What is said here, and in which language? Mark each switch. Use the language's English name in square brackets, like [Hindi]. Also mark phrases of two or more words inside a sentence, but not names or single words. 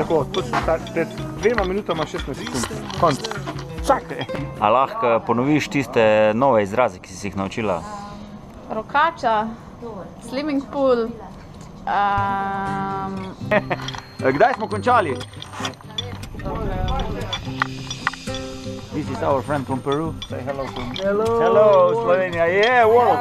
[Slovenian] Tako, točno pred 2 minutama 16 sekund. Konc. Čakaj. A lahko ponoviš tiste nove izraze, ki si jih naučila? [English] Rokača, swimming pool, [Slovenian] Kdaj smo končali? [English] This is our friend from Peru. Say hello to him. Hello, Slovenia. Yeah, world.